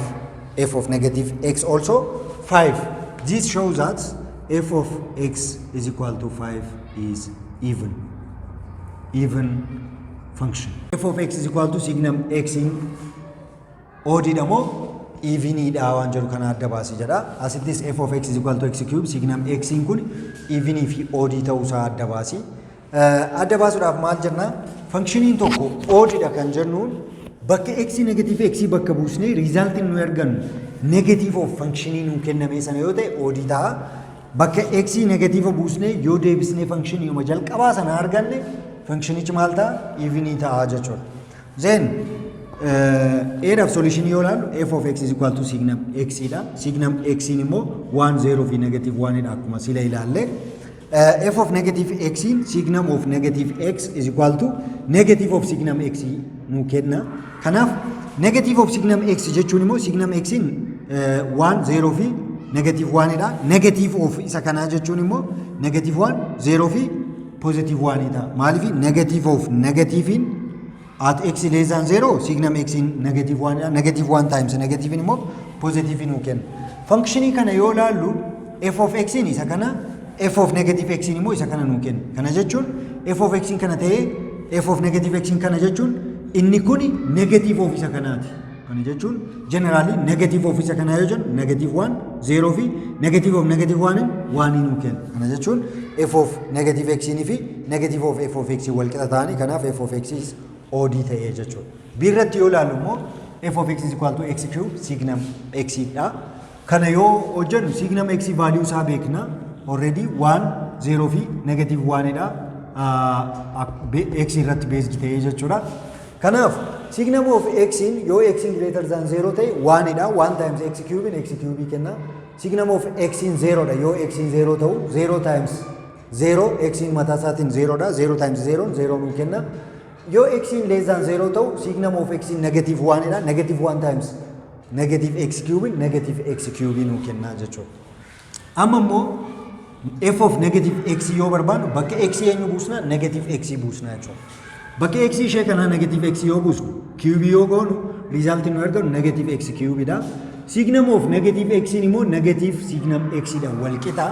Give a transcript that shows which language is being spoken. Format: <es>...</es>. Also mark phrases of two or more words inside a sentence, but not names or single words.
<en>F of negative x also 5. This shows that f of x is equal to 5 is even function. F of x is equal to signum x</en> <om>in odd damo even ida waan jedhu kana adda baasi jedha.</om> <en>Asittis f of x is equal to x cube signum x</en> <om>in kun</om> <en>even if odd</en> <om>ta'uu isaa adda baasi. Adda baasuudhaaf maal jenna? Functioniin tokko odd dha kan jennuun bakka x</om> <en>negative x</en> <om>bakka buusnee result nu argannu</om> <en>negative of</en> <om>functionii nu kenname sana yoo ta'e odd ta'a. Bakka x negative buusnee yoo deebisnee functionii uma jalqabaa sana arganne functionichi maal ta'a? Even ta'a jechuudha.</om> <en>Then A solution</en> <om>yoo ilaallu</om> <en>f of x is equal to signum x dha. Signum x</en> <om>immoo 1 0 fi negative 1 dha akkuma sila ilaalle.</om> <en>F of negative x in signum of negative x is equal to negative of signum x</en> <om>nu kenna. Kanaaf</om> <en>negative of signum x</en> <om>jechuun immoo</om> <en>signum x</en> <om>in 1 0 fi negative 1 dha.</om> <en>Negative of</en> <om>isa kana jechuun immoo negative 1 0 fi positive 1 dha.</om> <en>Maaliif negative of negative in at x less than 0 signum x in negative 1 dha. Negative 1 times negative</en> <om>in immoo positive nu kenna. Functionii kana yoo ilaallu</om> <en>f of x</en> <om>in isa kana</om> <en>f of negative x</en> <om>in immoo isa kana nu kenna. Kana jechuun</om> <en>f of x</en> <om>in kana ta'ee</om> <en>f of negative x</en> <om>in kana jechuun inni kuni</om> <en>negative of</en> <om>isa kanaati. Kana jechuun generally</om> <en>negative of</en> <om>isa kana yoo jennu negative 1 0 fi</om> <en>negative of negative</en> <om>1 1 nu kenna. Kana jechuun</om> <en>f of negative x</en> <om>in fi</om> <en>negative of f of x</en> <om>wal qixa ta'ani.</om> <en>Kanaaf f of x is odd</en> <om>ta'ee jechuudha. Birratti yoo ilaallu immoo</om> <en>f of x is equal to x cube signum x dha.</en> <om>Kana yoo hojjennu</om> <en>signum x value</en> <om>isaa beekna. Already 1 0 fi negative 1 dha. X irratti based ta'ee jechuudha. Kanaaf</om> <en>signum of x</en> <om>in yoo x in</om> <en>greater than 0</en> <om>ta'e 1 dha.</om> <en>1 times x cube kenna. Signum of x in 0 dha.</en> <om>Yoo x in 0 ta'u 0 times 0 x in mataa isaatiin 0 dha. 0 times 0 0 nu kenna. Yo x in</om> <en>less than 0</en> <om>ta'u</om> <en>signum of x</en> <om>in negative 1 dha.</om> <en>Negative 1 times negative x cube</en> <om>nu kenna jechuudha. Amma immoo f of</om> <en>negative x</en> <om>yoo barbaadu bakka x eenyu buusna</om> <en>negative x</en> <om>buusna jechuudha. Bakka x ishee kana</om> <en>negative x</en> <om>yoo buusnu cube yoo goonu result nu arganu</om> <en>negative x cube</en> <om>dha.</om> <en>Signum of negative x immoo negative signum x</en> <om>dha wal qixa.</om>